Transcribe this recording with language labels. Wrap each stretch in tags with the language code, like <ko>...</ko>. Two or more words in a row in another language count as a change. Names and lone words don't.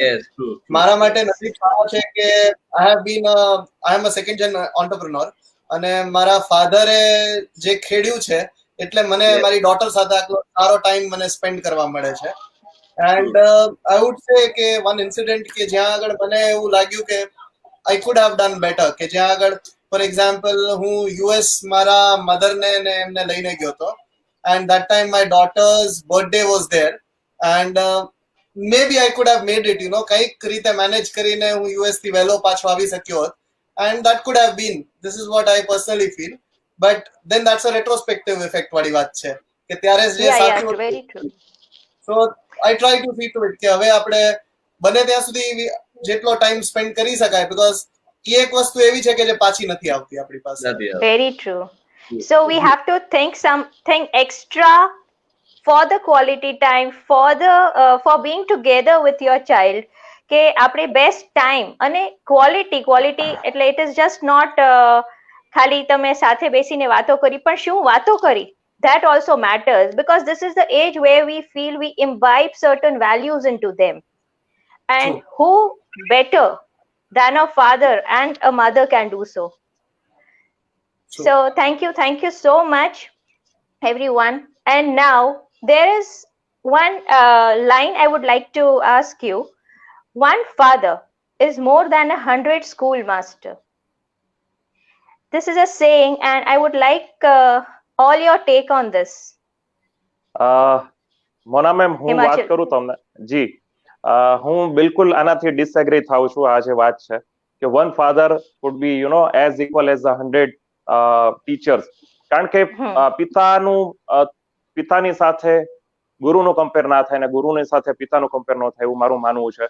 <en>Yes, true.</en> <gu>મારા માટે નસીબ સારો છે કે</gu> <en>I am a second gen entrepreneur,</en> <gu>અને મારા ફાધરે જે ખેડ્યું છે એટલે મને મારી ડોટર સાથે આટલો સારો ટાઈમ મને સ્પેન્ડ કરવા મળે છે.</gu> <en>And I would say કે one incident</en> <gu>કે જ્યાં આગળ મને એવું લાગ્યું કે</gu> <en>I could have done better,</en> <gu>કે જ્યાં આગળ</gu> <en>for example</en> <gu>હું US મારા મધરને ને એમને લઈને ગયો હતો,</gu> <en>and that time my daughter's birthday was there, and maybe I could have made it,</en> <gu>કંઈક રીતે મેનેજ કરીને હું US થી વહેલો પાછો આવી શક્યો હોત,</gu> <en>and that could have been, this is what I personally feel, but then that's a retrospective effect</en> <gu>વાળી વાત છે કે ત્યારે જે સાચું હતું.</gu> <en>So I try to see to it</en> <gu>કે હવે આપણે બને ત્યાં સુધી જેટલો ટાઈમ સ્પેન્ડ કરી શકાય, because એ એક વસ્તુ એવી છે કે જે પાછી નથી આવતી આપણી પાસે.</gu> <en>Very true. So we have to think something extra for the quality time, for being together with your child.</en> <gu>કે આપણે</gu> <en>best time</en> <gu>અને ક્વોલિટી એટલે</gu> <en>it is just not</en> <gu>ખાલી તમે સાથે બેસીને વાતો કરી, પણ શું વાતો કરી,</gu> <en>that also matters, because this is the age where we feel we imbibe certain values into them, and True. who better than a father and a mother can do so. True. So thank you so much, everyone. And now there is one line I would like to ask you. One father is more than 100 schoolmaster. This is a saying, and I would like all your take on this.</en> <gu>મોના મેમ, હું વાત હિમાચલ. કરું તમને જી, હું બિલકુલ આનાથી ડિસએગ્રી થાઉં છું. આ જે વાત છે કે</gu> <en>one father would be as equal as 100 teachers,</en> <gu>કારણ કે પિતાની સાથે ગુરુનો કમ્પેર ના થાય ને ગુરુની સાથે પિતાનું કમ્પેર ન થાય, એવું મારું માનવું છે.</gu>